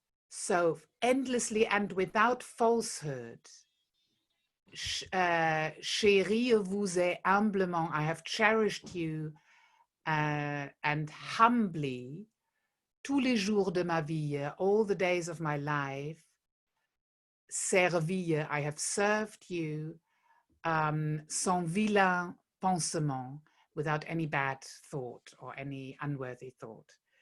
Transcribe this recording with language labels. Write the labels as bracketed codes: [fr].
[en] So endlessly and without falsehood. [fr] Chérie, vous, humblement. [en] I have cherished you and humbly. [fr] Tous les jours de ma vie, [en] all the days of my life. Servie, I have served you. [fr] Sans vilain pensement, [en] without any bad thought or any unworthy thought.